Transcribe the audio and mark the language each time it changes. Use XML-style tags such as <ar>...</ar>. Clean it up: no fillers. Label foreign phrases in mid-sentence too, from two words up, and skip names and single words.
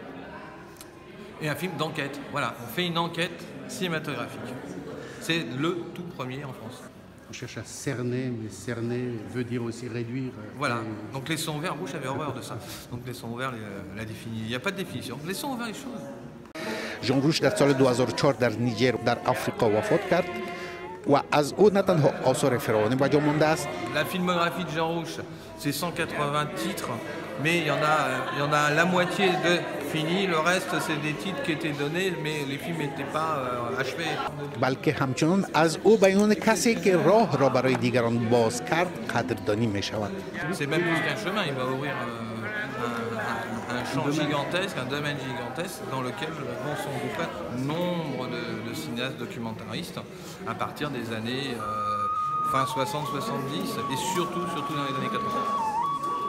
<fr>Et un film d'enquête, voilà, on fait une enquête cinématographique. C'est le tout premier en France. On cherche à cerner, mais cerner veut dire aussi réduire. Voilà, donc les sons verts, Rouch avait horreur de ça. Donc les sons verts, la définit. Il n'y a pas de définition. Les sons verts, les choses.</fr> <fa>ژان روش در سال 2004 در نیجر در آفریقا وفات کرد و از او نه تنها آثار فراوانی به جا مانده است.</fa> <fr>La filmographie de Jean Rouch, c'est 180 titres, mais il y en a la moitié de fini. Le reste, c'est des titres qui étaient donnés, mais les films n'étaient pas achevés.</fr> <fa>بلکه همچنان از او به عنوان کسی که راه را برای دیگران باز کرد قدردانی می شود.</fa> <fr>C'est même plus qu'un chemin, il va ouvrir un champ gigantesque, un domaine gigantesque dans lequel vont s'engouffrer nombre de cinéastes documentaristes à partir des années fin 60-70 et surtout dans les années 80.</fr>